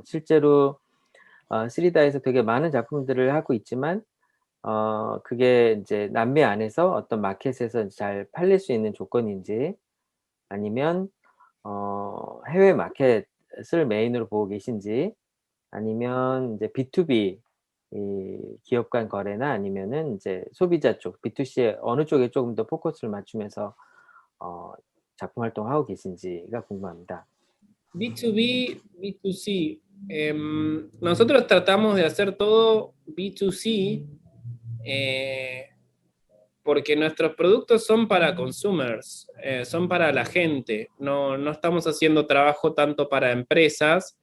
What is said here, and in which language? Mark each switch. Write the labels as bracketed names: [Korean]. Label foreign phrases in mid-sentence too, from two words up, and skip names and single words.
[Korean] 실제로 스리다에서 되게 많은 작품들을 하고 있지만 그게 인제 남미 안에서 어떤 마켓에서 잘 팔릴 수 있는 조건인지 아니면 해외 마켓을 메인으로 보고 계신지 아니면 인제 B2B 이 기업 간 거래나 아니면은 인제 소비자 쪽 B2C에 어느 쪽에 쪼금 더 포커스를 맞추면서 어 작품 활동하고 계신지가 궁금합니다. [English] B2B, B2C. [Spanish] Nosotros tratamos de hacer todo B2C porque nuestros productos son para consumers, son para la gente. No estamos haciendo trabajo tanto para empresas.